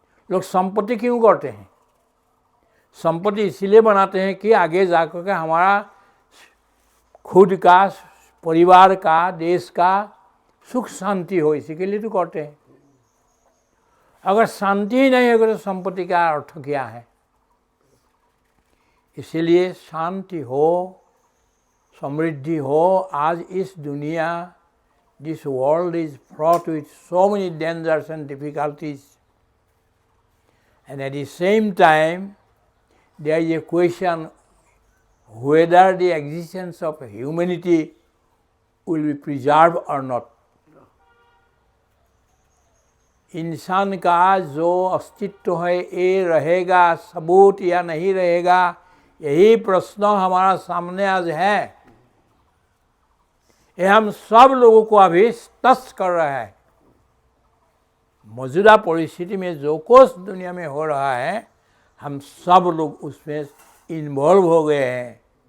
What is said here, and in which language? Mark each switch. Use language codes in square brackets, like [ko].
[hi] लोग संपत्ति क्यों करते हैं? संपत्ति इसीलिए बनाते हैं कि आगे जाकर के हमारा खुद का, परिवार का, देश का सुख शांति हो, इसी के लिए तो करते हैं। अगर शांति ही नहीं होगा तो संपत्ति का अर्थ क्या है? इसीलिए शांति हो, समृद्धि हो। आज इस दुनिया, [en] This world is fraught with so many dangers and difficulties, and at the same time there is a question whether the existence of humanity will be preserved or not. [hi] इंसान का जो अस्तित्व है ये रहेगा सबूत या नहीं रहेगा, यही प्रश्न हमारा सामने आज है। ये हम सब लोगों को अभी टच कर रहा है। मौजूदा परिस्थिति में जो कुछ दुनिया में हो रहा है, हम सब लोग उसमें इन्वॉल्व हो गए हैं।